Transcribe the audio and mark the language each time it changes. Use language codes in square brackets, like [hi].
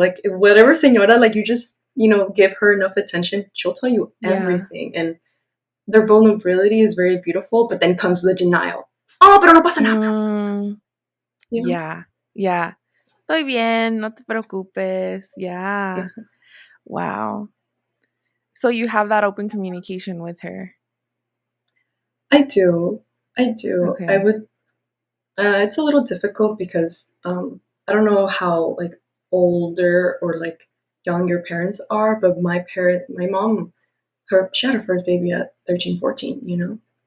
[en] Like whatever señora, like you just, give her enough attention, she'll tell you yeah. everything. And their vulnerability is very beautiful, but then comes the denial. [es] Oh, pero no pasa nada. Mm, [en] You know? yeah. Yeah. [es] Estoy bien, no te preocupes. [en] Yeah. Yeah. Wow. So you have that open communication with her. I do. I do. I Okay. would it's a little difficult because I don't know how like older or like young your parents are, but my mom, she had her first baby at 13, 14.